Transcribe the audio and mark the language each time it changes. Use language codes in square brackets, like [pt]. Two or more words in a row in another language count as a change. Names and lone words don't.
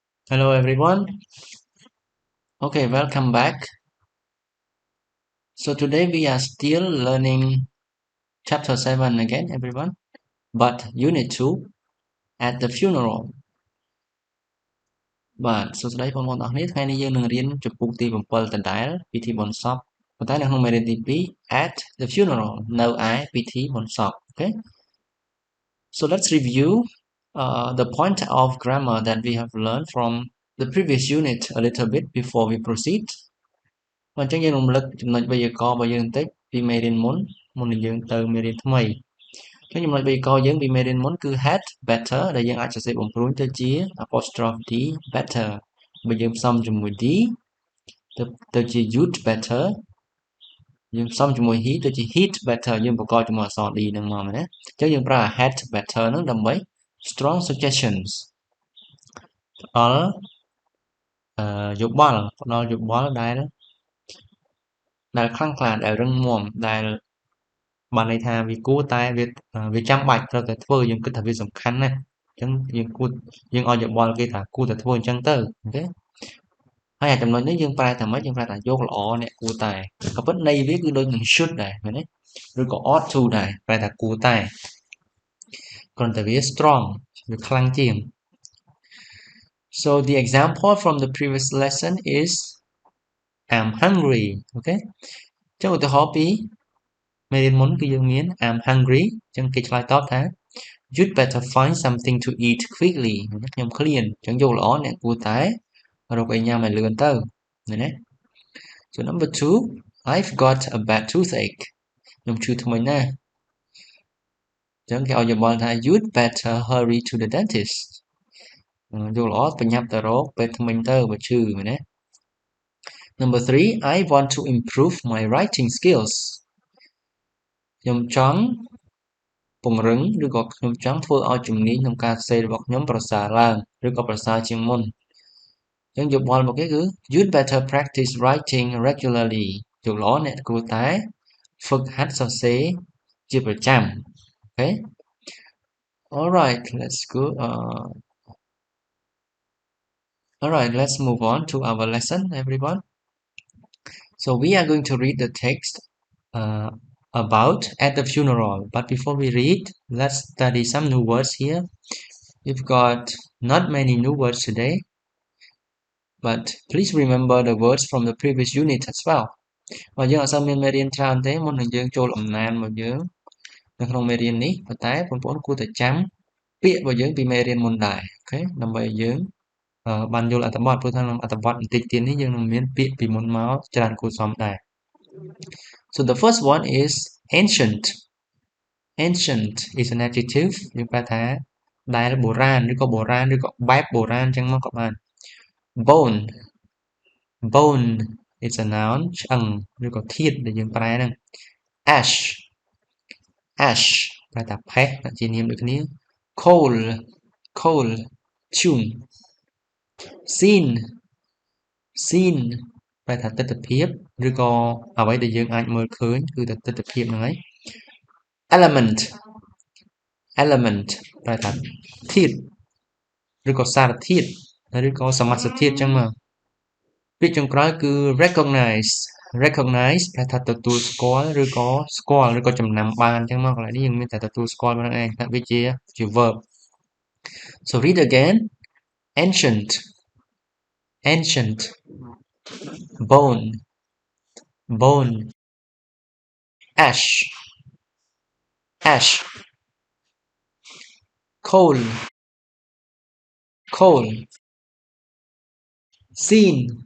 [en] Hello everyone. Okay, welcome back. So today we are still learning chapter 7 again, everyone. But unit 2 at the funeral. [km] បាទសួស្តីបងប្អូនទាំងអស់គ្នាថ្ងៃនេះយើងនឹងរៀនជំពូកទី7ដដែលពិធីបុណ្យសពប៉ុន្តែនៅក្នុងមេរៀនទី2 [en] at the funeral [km] នៅឯពិធីបុណ្យសព Okay. [en] So let's review the point of grammar that we have learned from the previous unit a little bit before we proceed. [km] អញ្ចឹងយើងរំលឹកចំណុចវេយ្យាករណ៍របស់យើងបន្តិចពីមេរៀនមុននឹងយើងទៅមេរៀនថ្មីអញ្ចឹងចំណុចវេយ្យាករណ៍យើងពីមេរៀនមុនគឺ [en] had better [km] ដែលយើងអាចសរសេរបំព្រួញទៅជា [en] apostrophe d better [km] បើយើងផ្សំជាមួយ d ទៅជា [en] you'd better [km] យើងផ្សំជាមួយ he ទៅជា [en] he'd better [km] យើងបង្កប់ជាមួយអក្សរ d ហ្នឹងមកណាអញ្ចឹងយើងប្រើ [en] had better [km] ហ្នឹងដើម្បី [en] strong suggestions [km] ផ្ដល់យោបល់ ដែលខ្លាំងក្លាដែលរឹងមាំដែលបានន័យថាវាគួរតែវាចាំបាច់ត្រូវតែធ្វើយើងគិតថាវាសំខាន់ណាស់អញ្ចឹងយើងឲ្យយោបល់គេថាគួរតែធ្វើអញ្ចឹងទៅអូខេហើយអាចំណុចនេះយើងប្រែថាម៉េចយើងប្រែថាយកល្អអ្នកគួរតែក៏ពិតន័យវាគឺដូចនឹង should ដែរមែនទេឬក៏ [en] ought to [km] ដែរប្រែថាគួរតែគ្រាន់តែវា strong វាខ្លាំងជាង [en] So the example from the previous lesson is I'm hungry [km] អូខេចុះឧទាហរណ៍ពីមេរៀនមុនគឺយើងមាន [en] I'm hungry [km] អញ្ចឹងគេឆ្លើយតបថា [en] You'd better find something to eat quickly [km] ខ្ញុំឃ្លានអញ្ចឹងយកល្អអ្នកគួរតែ រកអីញ៉ាំឲ្យលឿនទៅឃើញទេ [en] So number 2 I've got a bad toothache [km] ខ្ញុំឈឺធ្មេញណាស់អញ្ចឹងគេឲ្យយោបល់ថា [en] You'd better hurry to the dentist [km] យកល្អប្រញាប់ទៅរកពេទ្យធ្មេញទៅបើឈឺមែនទេ [en] Number 3 I want to improve my writing skills [km] ខ្ញុំច ង់ពង្រឹងឬក៏ខ្ញុំចង់ធ្វើឲ្យជំនាញក្នុងការសរសេររបស់ខ្ញុំប្រសើរឡើងឬក៏ប្រសើរជាងមុនអញ្ចឹងយោបល់មកគេគឺ [en] You'd better practice writing regularly [km] យកល្អអ្នកគួរតែហ្វឹកហាត់សរសេរជាប្រចាំអូខេ Alright [en] let's move on to our lesson everyone So we are going to read the text about at the funeral. But before we read, let's study some new words here. We've got not many new words today, but please remember the words from the previous unit as well. [km] បើយើងអត់សូវមានមេរៀនច្រើនទេមុននឹងយើងចូលអំណានរបស់យើងនៅក្នុងមេរៀននេះប៉ុន្តែបងប្អូនគួរតែចាំពាក្យរបស់យើងពីមេរៀនមុនដែរអូខេដើម្បីយើងបានយល់អត្ថបទព្រោះថាក្នុងអត្ថបទបន្តិចទៀតនេះយើងនឹងមានពាក្យពីមុនមកច្រើនគួរសមដែរ [en] So the first one is ancient. Ancient is an adjective [km] យើងប្រែថាដែលបុរាណឬក៏បែបបុរាណអញ្ចឹងមកក៏បាន [en] Bone is a noun [km] ឆ្អឹងឬក៏ធាតុដែលយើងប្រែហ្នឹង Ash ប្រែថាផេះជានាមដូចគ្នា [en] Coal tune Scene [km] ប្រែថាទិដ្ឋភាពឬក៏អ្វីដែលយើងអាចមើលឃើញគឺតែទិដ្ឋភាពហ្នឹងហើយ Element ប្រែថាធាតុឬក៏សារធាតុឬក៏សមាស ធាតុអញ្ចឹងមកពាក្យចុងក្រោយគឺ recognize ប្រែថា ទទួលស្គាល់ឬក៏ស្គាល់ឬក៏ចំណាំបានអញ្ចឹងមកកន្លែងនេះយើងមានតែទទួលស្គាល់ប៉ុណ្្នឹងឯងថាវាជា verb [en] So read again ancient bone ash coal scene